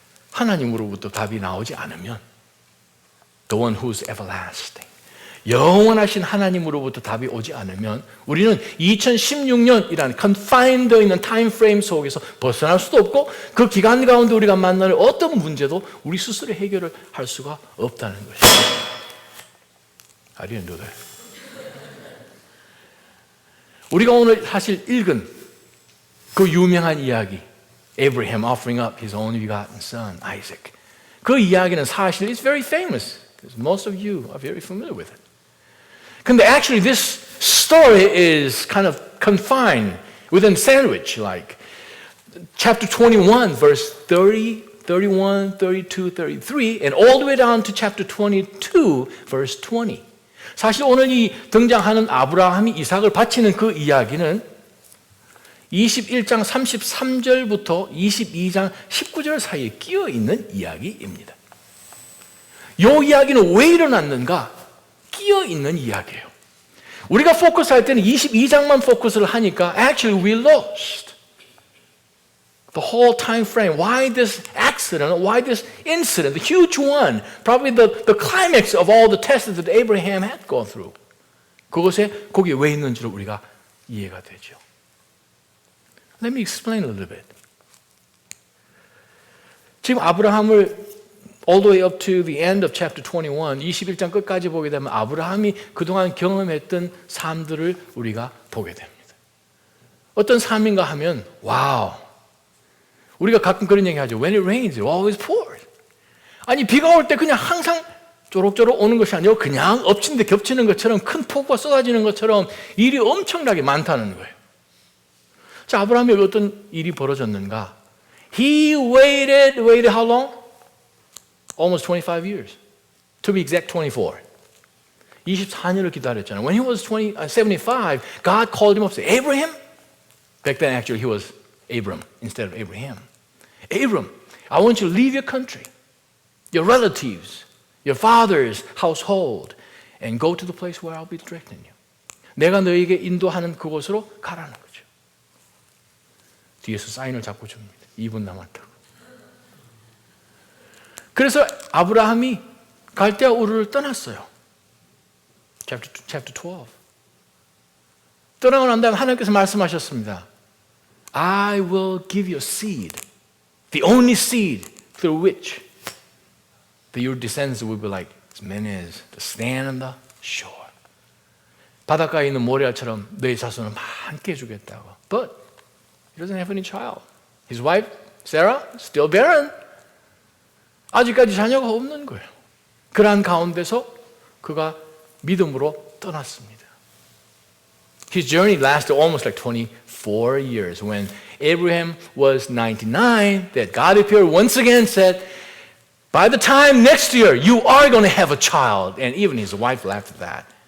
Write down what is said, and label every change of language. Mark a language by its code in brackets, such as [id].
[ko] 하나님으로부터 답이 나오지 않으면 [en] the one who's everlasting [ko] 영원하신 하나님으로부터 답이 오지 않으면 우리는 2016년이라는 confined 되어 있는 타임 프레임 속에서 벗어날 수도 없고 그 기간 가운데 우리가 만나는 어떤 문제도 우리 스스로 해결을 할 수가 없다는 것입니다. [en] I didn't do that. [ko] 우리가 오늘 사실 읽은 그 유명한 이야기, [en] Abraham offering up his only begotten son, Isaac. [ko] 그 이야기는 사실 [en] it's very famous. Most of you are very familiar with it. 근데 actually this story is kind of confined within sandwich, like chapter 21, verse 30, 31, 32, 33, and all the way down to chapter 22, verse 20. [ko] 사실 오늘 이 등장하는 아브라함이 이삭을 바치는 그 이야기는 21장 33절부터 22장 19절 사이에 끼어 있는 이야기입니다. 이 이야기는 왜 일어났는가? 끼어 있는 이야기예요. 우리가 포커스할 때는 22장만 포커스를 하니까 [en] actually we lost the whole time frame. Why this accident? Why this incident? The huge one. Probably the climax of all the tests that Abraham had gone through. [ko] 그것에 거기에 왜 있는지를 우리가 이해가 되죠. [en] Let me explain a little bit. [ko] 지금 아브라함을 [en] all the way up to the end of chapter 21, [ko] 21장 끝까지 보게 되면 아브라함이 그동안 경험했던 삶들을 우리가 보게 됩니다. 어떤 삶인가 하면 와우. 우리가 가끔 그런 얘기 하죠. [en] When it rains, it always pours. [ko] 아니 비가 올 때 그냥 항상 쪼록쪼록 오는 것이 아니고 그냥 엎친 데 겹치는 것처럼 큰 폭우가 쏟아지는 것처럼 일이 엄청나게 많다는 거예요. 자, 아브라함이 어떤 일이 벌어졌는가? [en] He waited how long? Almost 25 years. To be exact, 24. [ko] 24년을 기다렸잖아요. [en] When he was 75, God called him up and said, Abraham? Back then, actually, he was Abram instead of Abraham. Abram, I want you to leave your country, your relatives, your father's household, and go to the place where I'll be directing you. [ko] 내가 너에게 인도하는 그곳으로 가라는 거죠. 뒤에서 사인을 잡고 줍니다. 2분 남았다고. 그래서 아브라함이 갈대아 우르를 떠났어요. [en] Chapter 12. [ko] 떠나고 난 다음에 하나님께서 말씀하셨습니다. [en] I will give you a seed, the only seed through which your descendants will be like as many as the sand on the shore. [ko] 바닷가에 있는 모래알처럼 너의 자손을 많게 해주겠다고. [en] But he doesn't have any child. His wife, Sarah, still barren. [ko] 아직까지 자녀가 없는 거예요. 그러한 가운데서 그가 믿음으로 떠났습니다. [en] His journey lasted almost like 24 years. When Abraham was 99, that God appeared once again and said, by the time next year, you are going to have a child. And even his wife laughed at that.